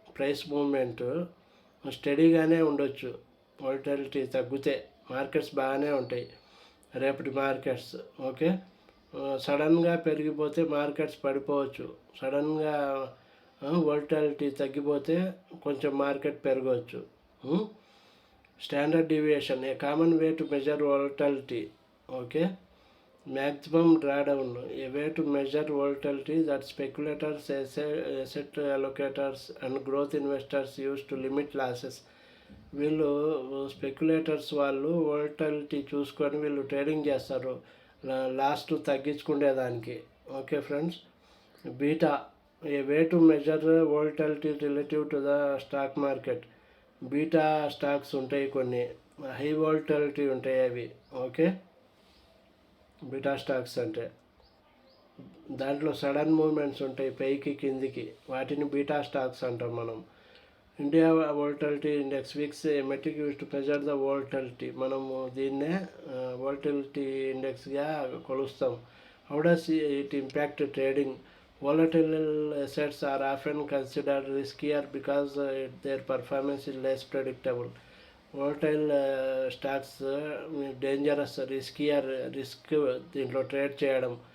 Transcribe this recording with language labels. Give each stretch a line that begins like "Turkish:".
Telugu: Price movement స్టడీగానే ఉండొచ్చు. Volatility తగ్గితే markets బాగానే ఉంటాయి, రేపటి మార్కెట్స్. ఓకే, సడన్గా పెరిగిపోతే మార్కెట్స్ పడిపోవచ్చు. సడన్గా వాలటిలిటీ తగ్గిపోతే కొంచెం మార్కెట్ పెరగవచ్చు.
English: Standard deviation, a common way to measure volatility. Okay, maximum drawdown, a way to measure volatility that speculators, asset allocators and growth investors use to limit losses.
Telugu: వీళ్ళు speculators వాళ్ళు volatility చూసుకొని వీళ్ళు trading చేస్తారు last తగ్గించుకునేదానికి.
English: Okay friends, beta, a way to measure volatility relative to the stock market.
Telugu: Beta stocks ఉంటాయి కొన్ని, high volatility ఉంటాయి అవి. Okay, beta stocks అంటే దాంట్లో సడన్ మూమెంట్స్ ఉంటాయి పైకి కిందికి, వాటిని బీటా స్టాక్స్ అంటాం మనం.
English: India volatility index, VIX, metric use to measure the volatility.
Telugu: మనము దీన్నే volatility ఇండెక్స్గా కొలుస్తాం.
English: How does it impact trading? Volatile assets are often considered riskier because their performance is less predictable. Volatile stocks
Telugu: dangerous, risk దీంట్లో trade చేయడం.